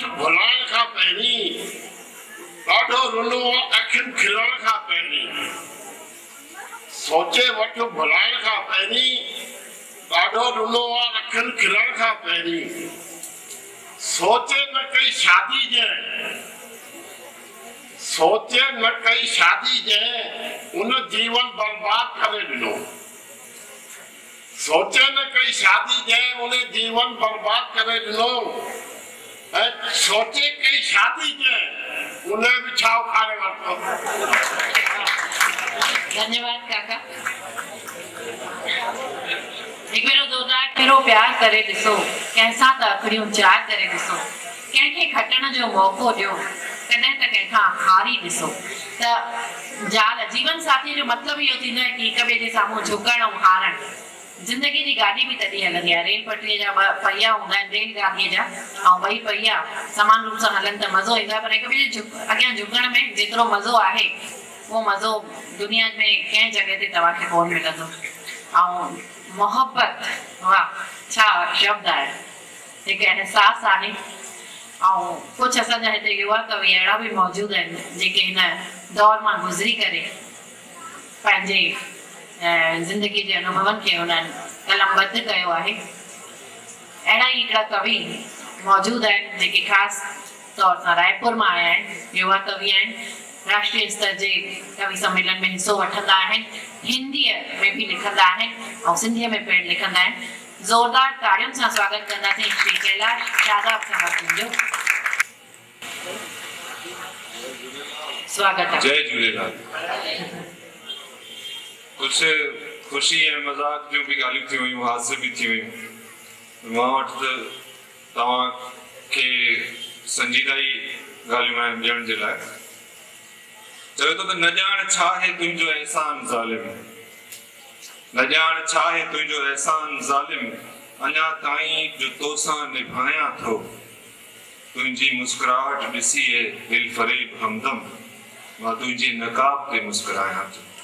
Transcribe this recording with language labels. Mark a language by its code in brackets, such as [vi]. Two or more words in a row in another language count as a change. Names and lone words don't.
[sd] भुलाइण खां पहिरीं, ॾाढो रुनो अखियुनि खिलण खां पहिरीं, सोचे वठ भुलाइण खां पहिरीं, ॾाढो रुनो अखियुनि खिलण खां पहिरीं, सोचे न कई शादी जंहिं, सोचे न कई शादी जंहिं, उन जीवन बर्बाद करे ॾिनो। सोचे न कई शादी जंहिं, उन जीवन बर्बाद करे ॾिनो। ऐं सोचे कई शादी जंहिं, उन बि छा उखाड़े वरितो। धन्यवाद काका। एक भेरो जोरदार फेरो प्यार करे ॾिसो, कंहिंसां त अखड़ियूं चार करे ॾिसो, कंहिंखे खटण जो मौक़ो ॾियो, कॾहिं त कंहिंखां हारी ॾिसो। त ज़ाल जीवन साथी जो मतिलबु इहो थींदो आहे कि हिक ॿिए जे साम्हूं झुकण ऐं हारण। ज़िंदगी जी गाॾी बि तॾहिं हलंदी आहे, रेल पटरीअ जा 2 पहिया हूंदा आहिनि, रेलगाॾीअ जा, ऐं 2 पहिया समान रूप सां हलनि त मज़ो ईंदो आहे, पर हिक ॿिए जे अॻियां झुकण में जेतिरो मज़ो आहे उहो मज़ो दुनिया में कंहिं जॻह ते तव्हांखे कोन मिलंदो। ऐं मोहब्बत, वाह छा शब्द आहे, हिकु एहसास आहे। ऐं कुझु असांजा हिते युवा कवि अहिड़ा बि मौजूदु आहिनि जेके हिन दौर मां गुज़री करे पंहिंजे ज़िंदगी जे अनुभवनि खे उन्हनि कलमबद्ध कयो आहे। अहिड़ा ई हिकिड़ा कवि मौजूदु आहिनि जेके ख़ासि तौर सां रायपुर मां आया आहिनि, युवा कवि आहिनि, राष्ट्रीय स्तर जे कवि सम्मेलन में हिस्सो वठंदा आहिनि, हिंदीअ में भी लिखंदा आहिनि और सिंधीअ में पिण लिखंदा आहिनि। जोरदार ताड़ियुनि सां स्वागत कंदासीं श्री कैलाश शादाब साहब जो। स्वागत है। जय झूलेलाल। कुछ खुशी ऐं मज़ाक जो भी ॻाल्हियूं थी हुयूं, हादसे भी थी हुयूं। मां वटि तव्हांखे संजीदाई ॻाल्हियूं आहिनि ॾियण जे लाइ। चवे थो त न ॼाण छा आहे तुंहिंजो एहसान ज़ालिम, न ॼाण छा आहे तुंहिंजो एहसान ज़ालिम, अञा ताईं जो तोसां निभायां थो, तुंहिंजी मुस्कुराहट ॾिसी दिल फरेब हमदम, मां तुंहिंजी नकाब ते मुस्कुरायां थो।